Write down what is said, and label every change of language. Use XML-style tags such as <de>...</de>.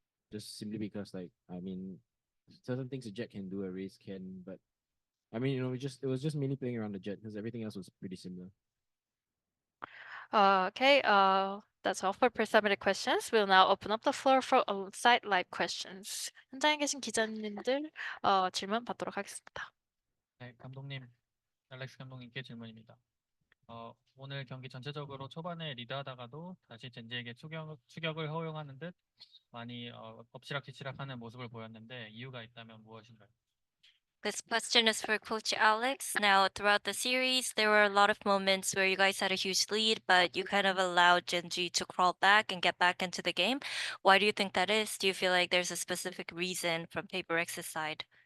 <en>Just simply because, like, I mean, certain things a jet can do, a race can, but I mean, it was just mainly playing around the jet because everything else was pretty similar. Okay, that's all for pre-submitted questions. We'll now open up the floor for on-site live questions.</en> <ko>현장에 계신 기자님들 질문 받도록 하겠습니다. 네, 감독님, 알렉스 감독님께 질문입니다. 오늘 경기 전체적으로 초반에 리드하다가도 다시 젠지에게 추격을 허용하는 듯 많이 엎치락뒤치락하는 모습을 보였는데 이유가 있다면 무엇인가요?</ko> <en>This question is for Coach Alex. Now, throughout the series, there were a lot of moments where you guys had a huge lead, but you kind of allowed Gen.G to crawl back and get back into the game. Why do you think that is? Do you feel like there's a specific reason from Paper X's side?</en>